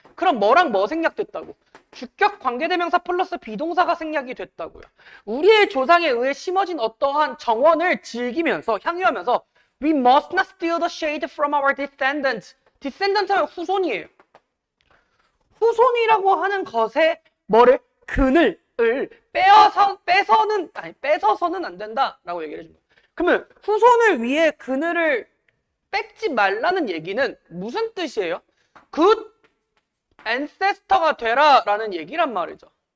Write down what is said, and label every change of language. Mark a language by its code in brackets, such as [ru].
[ko] 그럼 뭐랑 뭐 생략됐다고? 주격 관계대명사 플러스 비동사가 생략이 됐다고요. 우리의 조상에 의해 심어진 어떠한 정원을 즐기면서 향유하면서 [en] We must not steal the shade from our descendants. [ko] descendant 하면 후손이에요. 후손이라고 하는 것에 뭐를? 그늘을 뺏어서는 안 된다라고 얘기를 해줍니다. 그러면 후손을 위해 그늘을 뺏지 말라는 얘기는 무슨 뜻이에요? good ancestor가 되라 라는 얘기란 말이죠.